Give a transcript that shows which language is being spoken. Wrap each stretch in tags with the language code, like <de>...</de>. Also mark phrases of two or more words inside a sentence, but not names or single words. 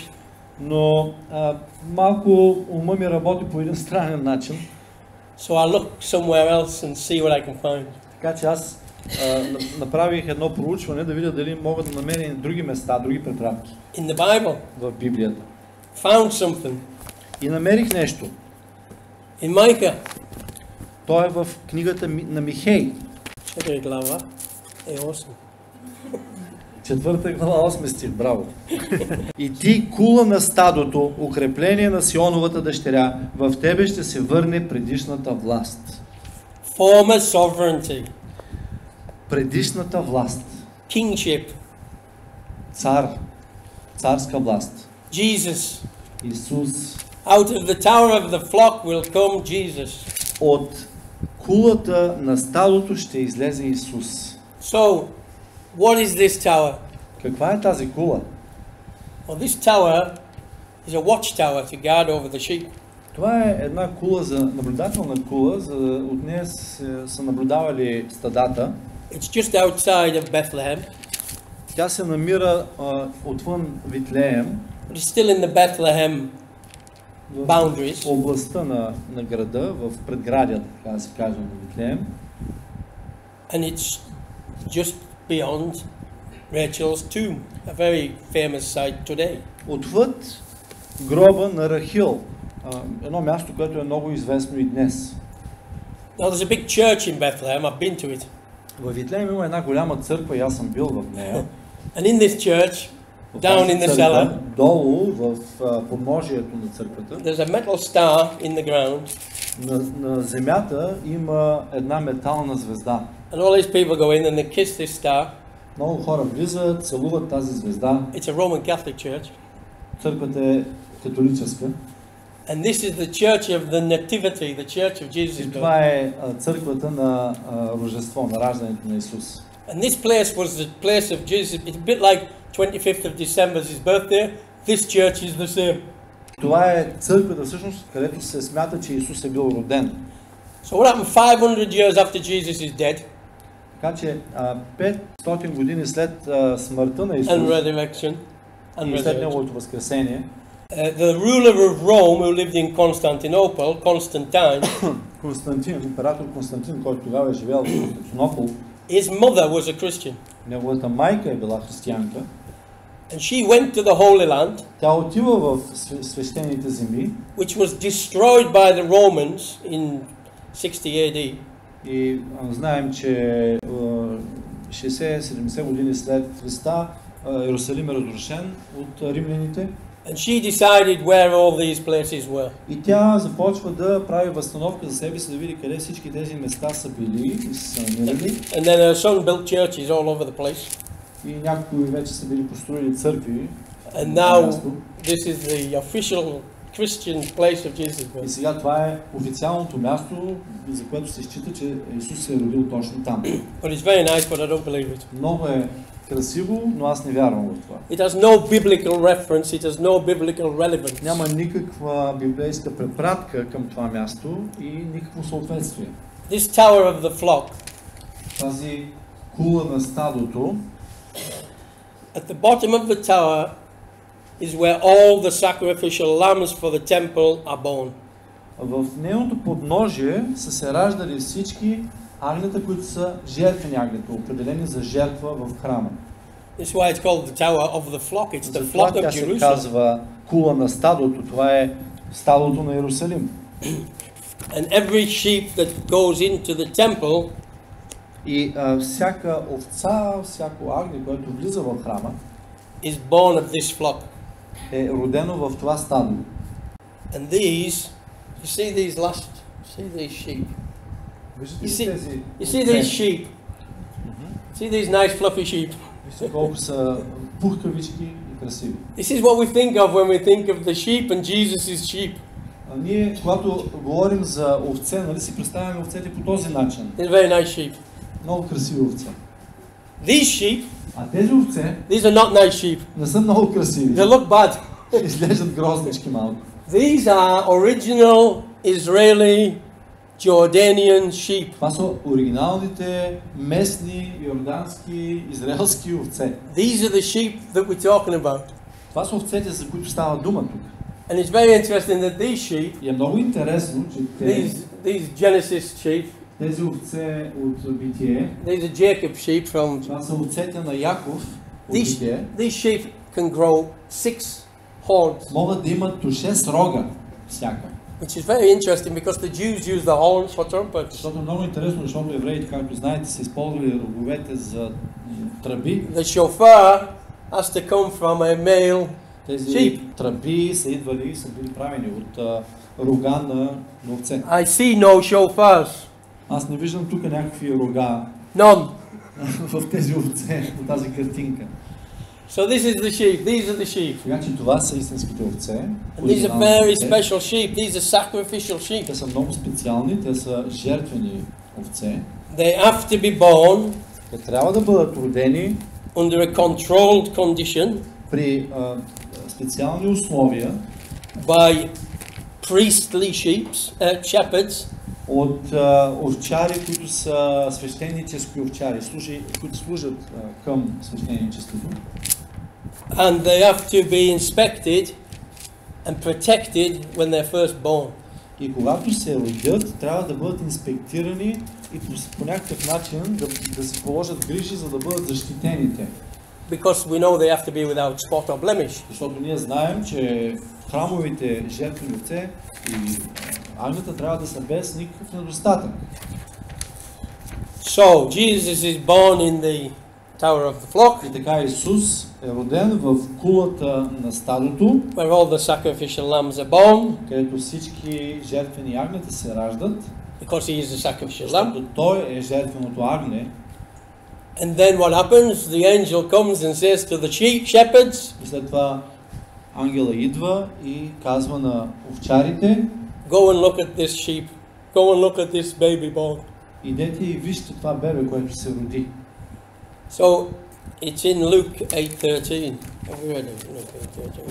<bg>Но малко ума ми работи по един странен начин.</bg> <en>So I look somewhere else and see what I can find.</en> <bg>Така че аз направих едно проучване да видя дали мога да намеря и други места, други препратки.</bg> <en>In the Bible.</en> <bg>В Библията.</bg> <en>Found something.</en> <bg>И намерих нещо.</bg> <en>In Micah.</en> <bg>То е в книгата на Михей. 4 глава. 8. 4 глава, 8 стих, браво. И ти, кула на стадото, укрепление на Сионовата дъщеря, в тебе ще се върне предишната власт.</bg> <en>Former sovereignty.</en> <bg>Предишната власт.</bg> <en>Kingship.</en> <bg>Царска власт.</bg> <en>Jesus.</en> <bg>Исус.</bg> <en>Out of the tower of the flock will come Jesus.</en> <bg>От кулата на стадото ще излезе Исус.</bg> <en>So, what is this tower?</en> <bg>Каква е тази кула?</bg> <en>Well, this tower is a watchtower to guard over the sheep.</en> <bg>Това е една кула, наблюдателна кула, от нея са наблюдавали стадата.</bg> <en>It's just outside of Bethlehem.</en> <bg>Тя се намира отвън Витлеем.</bg> <en>But it's still in the Bethlehem boundaries.</en> <bg>В областта на града, в предградията, така да се каже, на Витлеем.</bg> <en>And it's just beyond Rachel's tomb, a very famous site today.</en> <bg>Отвъд гроба на Рахил, едно място, което е много известно и днес.</bg> <en>Now there's a big church in Bethlehem. I've been to it.</en> <bg>В Витлеем има една голяма църква и аз съм бил в нея.</bg> <en>And in this church, down in the cellar,</en> <bg>долу в подножието на църквата,</bg> <en>there's a metal star in the ground.</en> <bg>На земята има една метална звезда.</bg> <en>And all these people go in and they kiss this star.</en> <bg>Много хора влизат, целуват тази звезда.</bg> <en>It's a Roman Catholic church.</en> <bg>Църквата е католическа.</bg> <en>And this is the church of the nativity, the church of Jesus.</en> <bg>И това е църквата на Рождество, на раждането на Исус.</bg> <en>And this place was the place of Jesus. It's a bit like 25th of December, his birthday. This church is the same.</en> <bg>Това е църквата всъщност, където се смята, че Исус е бил роден.</bg> <en>So what happened 500 years after Jesus is dead?</en> <bg>Така че 500 години след смъртта на Исус</bg> <en>and resurrection</en> <bg>и след неговото възкресение,</bg> <en>the ruler of Rome who lived in Constantinople, Constantine,</en> <bg>император Константин, който тогава е живял в Константинопол,</bg> <en>his mother was a Christian.</en> <bg>Неговата майка е била християнка.</bg> <en>And she went to the Holy Land,</en> <bg>тя отива в свещените земи,</bg> <en>which was destroyed by the Romans in 60 AD.</en> <bg>И знаем, че 60-70 години след Христа Иерусалим е разрушен от римляните.</bg> <en>And she decided where all these places were.</en> <bg>И тя започва да прави възстановка за себе си, да види къде всички тези места са били и са намирали.</bg> <en>And then her son built churches all over the place.</en> <bg>И някои вече са били построили църкви.</bg> <en>And now this is the official Christian place of Jesus.</en> <bg>И сега това е официалното място, за което се счита, че Исус се е родил точно там.</bg> <en>But it's very nice, but I don't believe it.</en> <bg>Много е красиво, но аз не вярвам в това.</bg> <en>It has no biblical reference, it has no biblical relevance.</en> <bg>Няма никаква библейска препратка към това място и никакво съответствие.</bg> <en>This tower of the flock,</en> <bg>тази кула на стадото,</bg> <en>at the bottom of the tower is where all the sacrificial lambs for the temple are born.</en> <bg>В нейното подножие са се раждали всички агнета, които са жертвени агнета, определени за жертва в храма.</bg> <en>This is why it's called the tower of the flock. It's the</en> <bg>Затова</bg> <en>flock of</en> <bg>тя се</bg> <en>Jerusalem.</en> <bg>казва кула на стадото. Това е стадото на Иерусалим.</bg> <en>And every sheep that goes into the temple</en> <bg>И всяка овца, всяко агне, което влиза в храма,</bg> <en>is born of this flock.</en> <bg>е родено в това стадо.</bg> <en>And these, you see these sheep. You see these sheep. See these nice fluffy sheep.</en> <bg>Вижте колко са пухкавички и красиви.</bg> <en>This is what we think of when we think of the sheep and Jesus is sheep.</en> <bg>Ние, когато говорим за овце, нали си представяме овцете по този начин.</bg> <en>They're very nice sheep.</en> <bg>Много красиви овце.</bg> <en>These sheep,</en> <bg>А тези овце</bg> <en>these are not nice sheep.</en> <bg>не са много красиви.</bg> <en>They look bad.</en> <bg>Изглеждат грознички малко.</bg> <en>These are original Israeli Jordanian sheep.</en> <bg>Това са оригиналните местни, йордански, израелски овце.</bg> <en>These are the sheep that we're talking about.</en> <bg>Това са овцете, за които става дума тук.</bg> <en>And it's very interesting that these sheep,</en> <bg>И е много интересно, че</bg> <en>these Genesis sheep,</en> <bg>тези овце от Битие,</bg> <en>these are Jacob sheep from.</en> <bg>това са овцете на Яков от Битие,</bg> <en>These sheep can grow 6 horns.</en> <bg>могат да имат до 6 рога всяка.</bg> <en>Which is very interesting because the Jews use the horns for trumpets.</en> <bg>Защото е много интересно, защото евреите, както знаете, са използвали роговете за тръби.</bg> <en>The shofar has to come from a male</en> <bg>Тези</bg> <en>sheep.</en> <bg>тръби са идвали и са били правени от рога на овце.</bg> <en>I see no shofars.</en> <bg>Аз не виждам тук някакви рога</bg> <en>None.</en> <bg>в тези овце, в тази картинка.</bg> <en>So this is the sheep. These are the sheep.</en> <bg>Така че това са истинските овце.</bg> <en>And these are very special sheep. These are sacrificial sheep.</en> <bg>Те са много специални, те са жертвени овце.</bg> <en>They have to be born</en> <bg>Те трябва да бъдат родени</bg> <en>under a controlled condition</en> <bg>при специални условия</bg> <en>by priestly shepherds,</en> <bg>от овчари, които са свещенически овчари, които служат към свещеничеството.</bg> <en>and they have to be inspected and protected when they're first born.</en> <bg>И когато се родят, трябва да бъдат инспектирани и по някакъв начин да се положат грижи, за да бъдат защитените.</bg> <en>Because we know they have to be without spot or blemish.</en> <bg>Защото ние знаем, че храмовите жертвени овце и агнета трябва да са без никакъв недостатък.</bg> <en>So Jesus is born in the tower of the flock,</en> <bg>И така Исус е роден в кулата на стадото,</bg> <en>where all the sacrificial lambs are born,</en> <bg>където всички жертвени агнета се раждат,</bg> <en>because he is the sacrificial lamb.</en> <bg>защото той е жертвеното агне.</bg> <en>And then what happens? The angel comes and says to the shepherds,</en> <bg>И след това ангела идва и казва на овчарите:</bg> <en>go and look at this sheep. Go and look at this baby born.</en> <bg>идете и вижте това бебе, което се роди.</bg> <en>So it's in Luke 8:13. Have we read it? Luke 8:13.</en>